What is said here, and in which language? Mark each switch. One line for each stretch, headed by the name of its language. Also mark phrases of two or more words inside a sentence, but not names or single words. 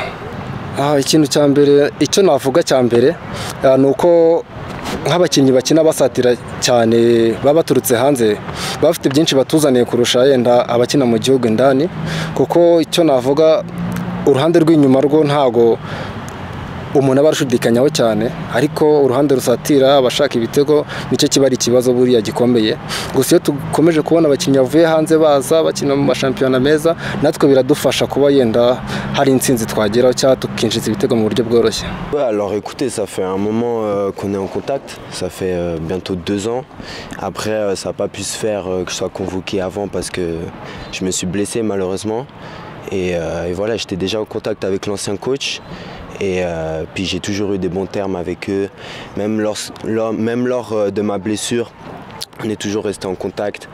Kinyarwanda: Ikintu cya mbere, icyo navuga cya mbere ni uko nk'abakinnyi bakina basatira cyane baba baturutse hanze bafite byinshi batuzaniye kurusha yenda abakina mu gihugu indani, kuko icyo navuga uruhande rw'inyuma rwo ntago umuntu aba arushidikanyaho cyane, ariko uruhande rusatira abashaka ibitego nicyo kiba ari ikibazo buriya gikomeye. Gusa iyo dukomeje kubona abakinnyi bavuye hanze baza bakina mu mashampiyona meza, natwe biradufasha kuba yenda hari intsinzi twageraho cyangwa tukinjiza ibitego mu buryo bworoshye.
French: Alors écoutez, ça fait un moment qu'on est en contact, ça fait bientôt 2 ans. Après ça n'a pas pu se faire que je sois convoqué avant parce que je me suis blessé malheureusement. Et voilà, j'étais déjà en contact avec l'ancien coach. Et puis j'ai toujours eu des bons termes avec eux, même lors de ma blessure, on est toujours resté en contact.